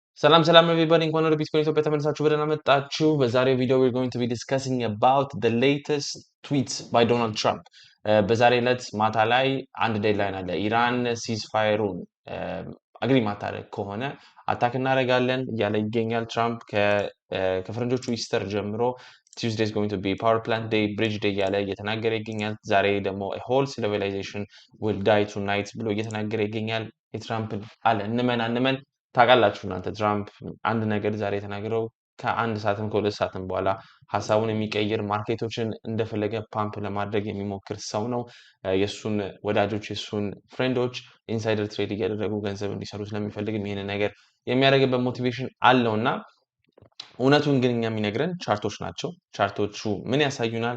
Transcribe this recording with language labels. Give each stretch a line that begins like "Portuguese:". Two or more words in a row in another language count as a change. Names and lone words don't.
English: Salam everybody
Amharic: እንኳን ወደ ቢትኮይን ኢትዮጵያ ተመልሳችሁ በደህና መጣችሁ። በዛሬው ቪዲዮ
English: we're going to be discussing about the latest tweets by Donald Trump.
Amharic: በዛሬ ዕለት ማታ ላይ አንድ ዴድላይን አለ። ኢራን ሲዝፋየሩን አግሪ ማታረግ ከሆነ አታክ እናደርጋለን እያለ ይገኛል። ትራምፕ ከፈረንጆቹ ኢስተር ጀምሮ
English: Tuesday is going to be power plant day, bridge day
Amharic: እያለ እየተናገረ ይገኛል። ዛሬ ደግሞ
English: a whole civilization will die
Amharic: tonight ብሎ እየተናገረ ይገኛል። የትራምፕን አለ እንመን ታውቃላችሁ እናንተ ትራምፕ አንድ ነገር ዛሬ የተናገረው ከአንድ ሰዓትም ከሁለት ሰዓትም በኋላ ሀሳቡን የሚቀይር ማርኬቶችን እንደፈለገ ፓምፕ ለማድረግ የሚሞክር ሰው ነው። የሱን ወዳጆች የሱን ፍሬንዶች
English: insider trade
Amharic: እያደረጉ ገንዘብ እንዲሰሩ ስለሚፈልግም ይህንን ነገር የሚያደርግበት ሞቲቬሽን አለውና እውነቱን ግን እኛ የሚነግረን ቻርቶች ናቸው። ቻርቶቹ ምን ያሳዩናል?